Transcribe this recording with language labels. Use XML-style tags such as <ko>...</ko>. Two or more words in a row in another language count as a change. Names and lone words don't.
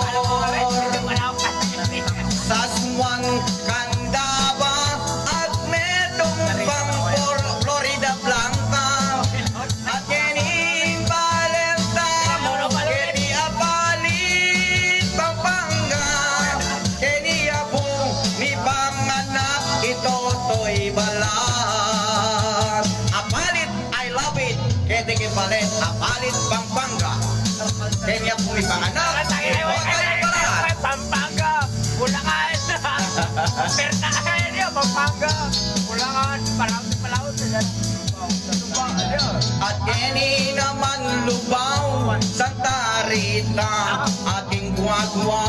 <pam>Sasmuan, Candaba, at medong pang Florida Blanca, at Kening Valentamo, Keni Apalit, Pampanga, Keni Abong, ni Panganak, Itotoy Balat. Apalit,</pam> <en>I love it,</en> <pam>Keni Kipalit, Apalit, Pampanga, Keni Abong, ni Panganak, Itotoy Balat. Pampanga, Bulacan. Pernahan niya, Pampanga, Bulacan, Palawan sila. At Keni naman Lubao, Santa Rita, ating Guagua.</pam>